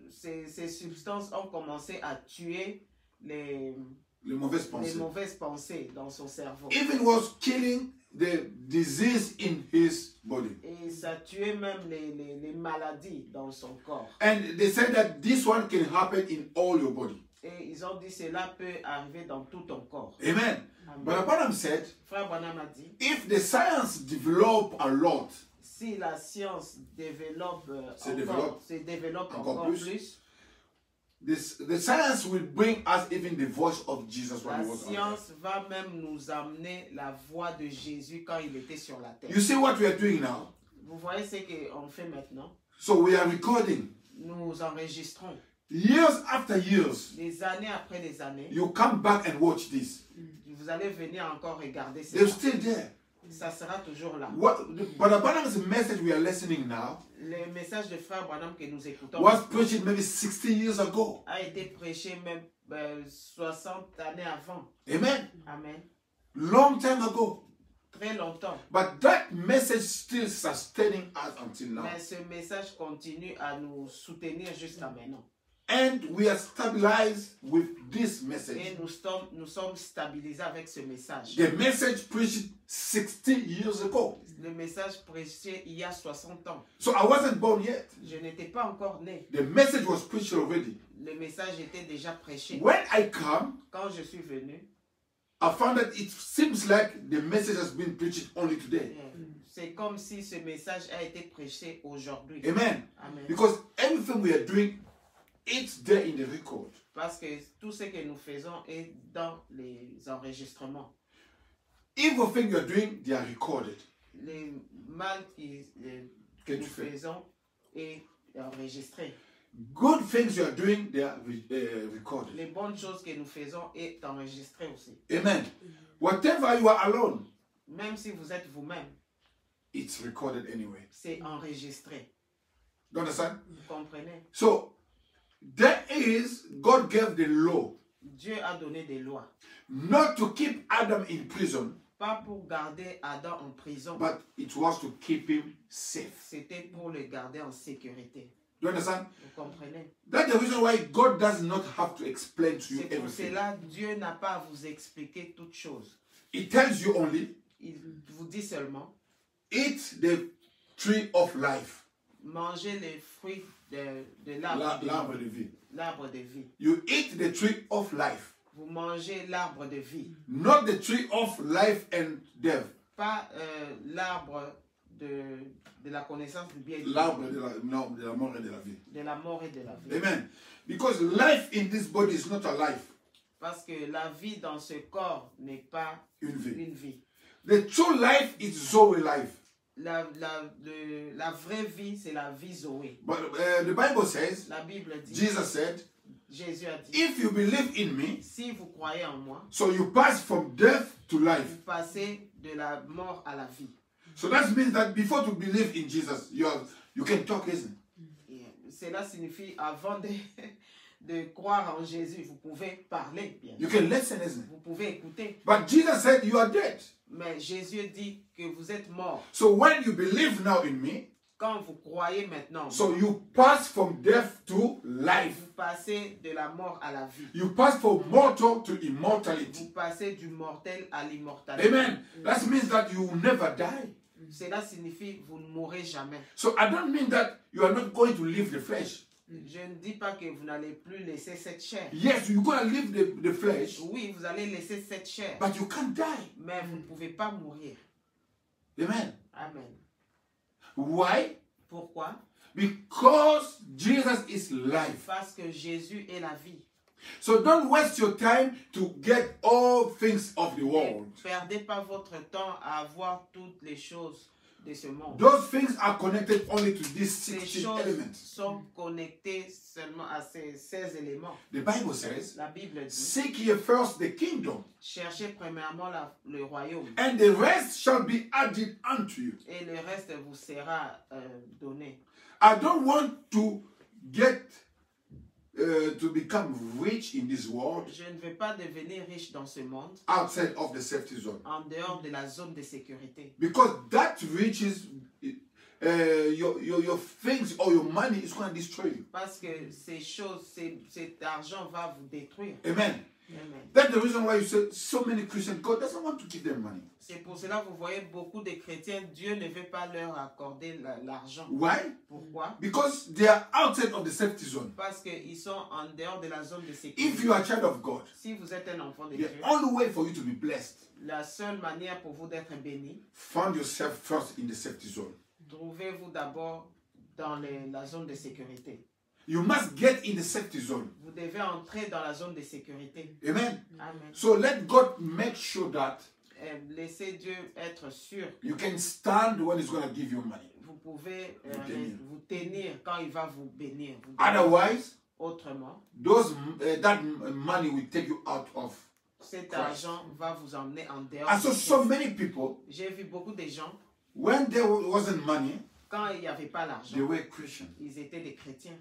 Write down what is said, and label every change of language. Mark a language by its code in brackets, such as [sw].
[fr] Ces substances ont commencé à tuer les mauvaises pensées. mauvaises pensées dans son cerveau. [en] Even was killing the disease in his body. [fr] Et ça tuait même les maladies dans son corps. [en] And they said that this one can happen in all your body. [fr] Et ils ont dit cela peut arriver dans tout ton corps. [en] Amen. [fr] Amen. [en] But Branham said, [fr] Frère Branham a dit, [en] if the science develop a lot, [fr] si la science Se développe se développe encore encore plus, plus, [en] the science will bring us even the voice of Jesus when [fr] la [en] he was on earth. [fr] science va même nous amener la voix de Jésus quand il était sur la terre. [en] You see what we are doing now? [fr] Vous voyez ce qu'on fait maintenant? [en] So we are recording. [fr] Nous enregistrons. [en] Years after years, [fr] Des années après des années, [en] you come back and watch this. [fr] vous allez venir encore regarder [en] They're [fr] cela. [en] still there. [fr] Ça sera toujours là. [en] Brother Branham's message we are listening now [fr] Le message de frère Branham que nous écoutons [en] was preached maybe 60 years ago. [fr] a été prêché même 60 années avant. [en] Amen. [fr] Amen. [en] Long time ago. [fr] Très longtemps. [en] But that message still sustaining us until now. [fr] Mais ce message continue à nous soutenir jusqu'à maintenant. [en] And we are stabilized with this [fr] Et [en] message. [fr] nous sommes stabilisés avec ce message. [en] The message preached 60 years ago. [fr] Le message prêché il y a 60 ans. [en] So I wasn't born yet. [fr] Je n'étais pas encore né. [en] The message was preached already. [fr] Le message était déjà prêché. [en] When I come, [fr] Quand je suis venu, [en] I found that it seems like the message has been preached only today. [fr] c'est comme si ce message a été prêché aujourd'hui. [en] Amen. [fr] Amen. [en] Because everything we are doing, it's there in the record. [fr] Parce que tout ce que nous faisons est dans les enregistrements. [en] Everything you are doing, they are recorded. [fr] Les mal que nous faisons est enregistré. [en] Good things you are doing, they are recorded. [fr] Les bonnes choses que nous faisons est enregistré aussi. [en] Amen. Whatever you are alone, [fr] Même si vous êtes vous-même, [en] it's recorded anyway. [fr] c'est enregistré. [en] You understand? [fr] Vous comprenez? [en] So, there is, God gave the law [fr] Dieu a donné des lois. [en] not to keep Adam in prison, [fr] Pas pour garder Adam en prison. [en] but it was to keep him safe. [fr] C'était pour le garder en sécurité. [en] You understand? [fr] Vous comprenez? [en] That's the reason why God does not have to explain to you [fr] C'est pour [en] everything. [fr] cela Dieu n'a pas à vous expliquer toutes choses. [en] He tells you only, [fr] Il vous dit seulement, [en] eat the tree of life, [fr] mangez les fruits de l'arbre l'arbre de de vie. vie. L'arbre de vie. [en] You eat the tree of life, [fr] Vous mangez l'arbre de vie. [en] not the tree of life and death. [fr] Pas l'arbre de la connaissance du bien et du L'arbre mal. de la mort et de la vie. De la mort et de la vie. Amen. [en] Because life in this body is not a life, [fr] Parce que la vie dans ce corps n'est pas une vie. une vie. [en] The true life is Zoe life. [fr] La vraie vie, c'est la vie Zoé. [en] But the Bible says, [fr] La Bible dit, [en] Jesus said, [fr] Jésus a dit, [en] if you believe in me, [fr] si vous croyez en moi, [en] so you pass from death to life. [fr] vous passez de la mort à la vie. [en] So that means that before to believe in Jesus, you can talk, isn't it? [fr] Et cela signifie, avant de croire en Jésus, vous pouvez parler, bien [en] You [fr] sûr. [en] can listen, isn't it? [fr] Vous pouvez écouter. [en] But Jesus said you are dead. [fr] Mais Jésus dit que vous êtes mort. [en] So when you believe now in me, [fr] Quand vous croyez maintenant, [en] so you pass from death to life. [fr] vous passez de la mort à la vie. [en] You pass from mortal to [fr] Vous [en] immortality. [fr] passez du mortel à l'immortalité. Amen. [en] That means that you will never die. [fr] Cela signifie que vous ne mourrez jamais. [en] So I don't mean that you are not going to leave the flesh. [fr] Je ne dis pas que vous n'allez plus laisser cette chair. [en] Yes, you're going to leave the flesh, [fr] Oui, vous allez laisser cette chair, [en] but you can't die. [fr] mais vous ne pouvez pas mourir. [en] Amen. [fr] Amen. [en] Why? [fr] Pourquoi? [en] Because Jesus is life. [fr] Parce que Jésus est la vie. [en] So don't waste your time to get all things of the [fr] Ne [en] world. [fr] perdez pas votre temps à avoir toutes les choses de ce monde. [en] Those things are connected only to these [fr] Ces 16 choses [en] elements. [fr] sont connectées seulement à ces 16 éléments. [en] The Bible says, [fr] La Bible dit, [en] seek ye first the kingdom, [fr] cherchez premièrement le royaume [en] and the rest shall be added unto you. [fr] et le reste vous sera donné. [en] I don't want to get to become rich in this world [fr] Je ne veux pas devenir riche dans ce monde [en] outside of the safety zone, [fr] en dehors de la zone de sécurité. [en] because that riches, your things or your money is going to destroy you. [fr] Parce que ces choses, cet argent va vous détruire. [en] Amen. [fr] Amen. [en] That's the reason why you say so many Christians, God doesn't want to give them money. [fr] C'est pour cela que vous voyez beaucoup de chrétiens, Dieu ne veut pas leur accorder l'argent. [en] Why? [fr] Pourquoi? [en] Because they are outside of the safety zone. [fr] Parce qu'ils sont en dehors de la zone de [en] If [fr] sécurité. [en] you are a child of God, [fr] Si vous êtes un enfant de [en] the [fr] Dieu, [en] only way for you to be blessed, [fr] la seule manière pour vous d'être béni, [en] find yourself first in the safety zone. [fr] trouvez-vous d'abord dans la zone de sécurité. [en] You must get in the safety zone. [fr] Vous devez entrer dans la zone de sécurité. [en] Amen. [fr] Amen. [en] So let God make sure that [fr] Laissez Dieu être sûr que [en] you can stand when He's going to give you money. [fr] vous pouvez tenir. vous tenir quand il va vous bénir. Vous [en] Otherwise, [fr] autrement, [en] that money will take you out of [fr] cet [en] Christ. [fr] argent va vous emmener en dehors [en] And [fr] de [en] so, [fr] Christ. [en] so many people, [fr] J'ai vu beaucoup de gens, [en] when there wasn't money, [fr] quand il n'y avait pas [en] they [fr] l'argent, [en] were Christian. [fr] ils étaient des chrétiens.